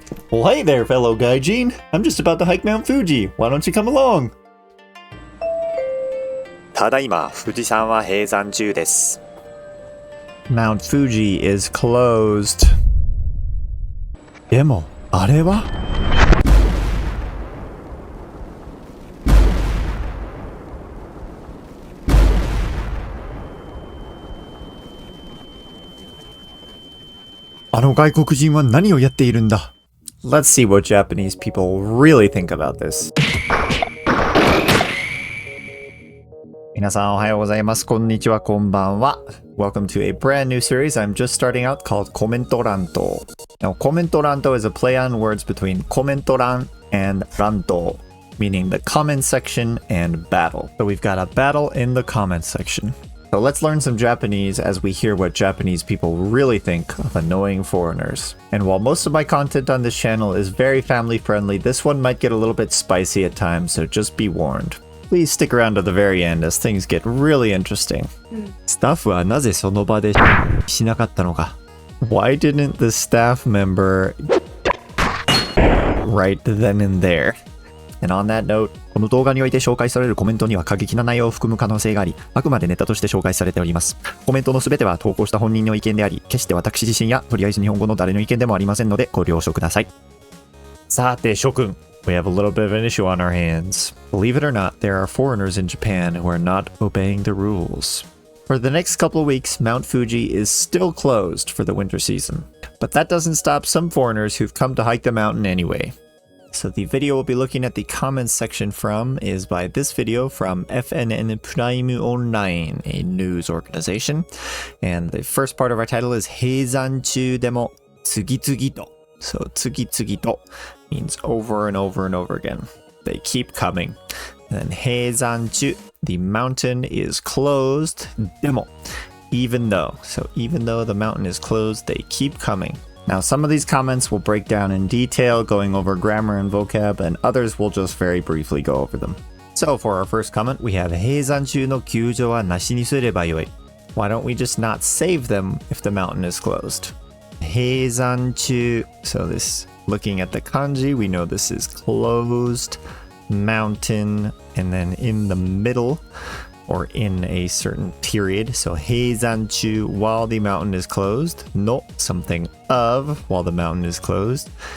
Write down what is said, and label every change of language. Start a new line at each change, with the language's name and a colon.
English: Well, hey there, fellow gaijin. I'm just about to hike Mount Fuji. Why don't you come along?
Japanese: ただいま富士山は閉山中です。
English: Mount Fuji is closed.
Japanese: でも、あれはあの外国人は何をやっているんだ
English: Let's see what Japanese people really think about this.
Japanese: 皆さんおはようございます。こんにちは、こんばんは。
English: Welcome to a brand new series I'm just starting out called コメント乱闘。 Now, コメント乱闘 is a play on words between コメント乱 and 乱闘, meaning the comment section and battle. So we've got a battle in the comment section. So let's learn some Japanese as we hear what Japanese people really think of annoying foreigners. And while most of my content on this channel is very family friendly, this one might get a little bit spicy at times, so just be warned. Please stick around to the very end as things get really interesting.
Japanese: スタッフはなぜその場でしなかったのか
English: Why didn't the staff member right then and there?And on that note,
Japanese: この動画において紹介されるコメントには過激な内容を含む可能性があり、あくまでネタとして紹介されております。コメントのすべては投稿した本人の意見であり、決して私自身やとりあえず日本語の誰の意見でもありませんのでご了承ください。さて諸君、
English: We have a little bit of an issue on our hands. Believe it or not, there are foreigners in Japan who are not obeying the rules. For the next couple of weeks, Mount Fuji is still closed for the winter season. But that doesn't stop some foreigners who've come to hike the mountain anyway.So the video we'll be looking at the comments section from is by this video from FNN Prime Online, a news organization. And the first part of our title is 閉山中でも次々と. So 次々と means over and over and over again. They keep coming. And then 閉山中, the mountain is closed. でも, even though. So even though the mountain is closed, they keep coming.Now, some of these comments will break down in detail, going over grammar and vocab, and others will just very briefly go over them. So, for our first comment, we have
Japanese: 閉山中の救助はなしにすればよい.
English: Why don't we just not save them if the mountain is closed?
Japanese: 閉山中.
English: So this, looking at the kanji, we know this is closed, mountain, and then in the middle,or in a certain period. So 閉山中 while the mountain is closed. No, something of while the mountain is closed.